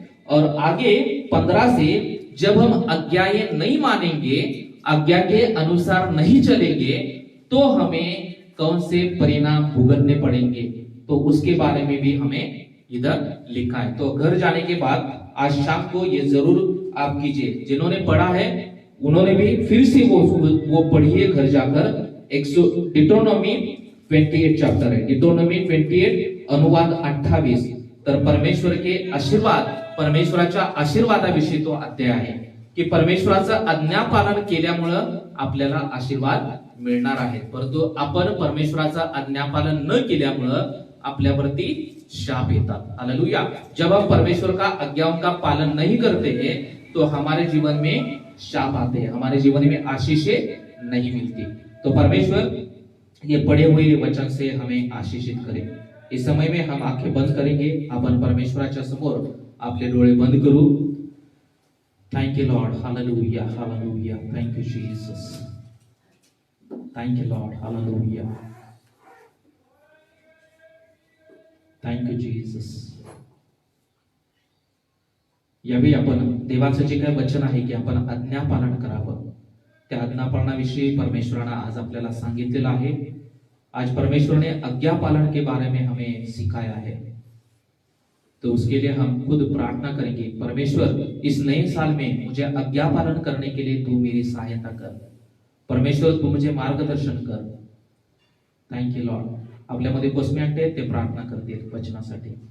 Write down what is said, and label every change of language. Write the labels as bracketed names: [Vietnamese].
[Hindi] और आगे 15 से जब हम आज्ञाएं नहीं मानेंगे, आज्ञा के अनुसार नहीं चलेंगे, तो हमें कौन से परिणाम भुगतने पड़ेंगे, तो उसके बारे में भी हमें इधर लिखा है। तो घर जाने के बाद आज शाम को ये जरूर आप कीजिए। जिन्होंने पढ़ा है उन्होंने भी फिर से वो पढ़िए घर जाकर। डिटोनॉमी 28 चैप्टर है, डिटोनॉमी 28 अनुवाद 28। [Marathi] तर [Hindi] परमेश्वर के आशीर्वाद, [Marathi] परमेश्वराच्या आशीर्वादाविषयी तो अध्याय आहे की परमेश्वराचं आज्ञा पालन केल्यामुळं आपल्याला आशीर्वाद मिळणार आहे, परंतु आपण परमेश्वराचं आज्ञा पालन न केल्यामुळं आपल्यावरती शाप येतात। हालेलुया। [Hindi] जब हम परमेश्वर का आज्ञाओं का पालन नहीं करते हैं तो हमारे जीवन में शाप आते हैं, हमारे जीवन में आशीषें नहीं मिलती। तो परमेश्वर ये पढ़े हुए वचन से हमें आशीषित करे। इस समय में हम आंखें बंद करेंगे, [Marathi] आपण परमेश्वराच्या समोर आपले डोळे बंद करू। [English] Thank you Lord, hallelujah, hallelujah, thank you Jesus, thank you Lord, hallelujah, thank you Jesus. [Marathi] यावेळी आपण देवाचं जे काही वचन आहे की आपण आज्ञा पालन करावं, त्या आज्ञा पालनाविषयी परमेश्वराने आज आपल्याला सांगितलेलं आहे। [Hindi] आज परमेश्वर ने आज्ञा पालन के बारे में हमें सिखाया है, तो उसके लिए हम खुद प्रार्थना करेंगे, परमेश्वर इस नए साल में मुझे आज्ञा पालन करने के लिए तू मेरी सहायता कर, परमेश्वर तू मुझे मार्गदर्शन कर। [English] Thank you lord. [Marathi] आपल्यामध्ये कोसमेंट आहेत ते प्रार्थना करतील वचनासाठी।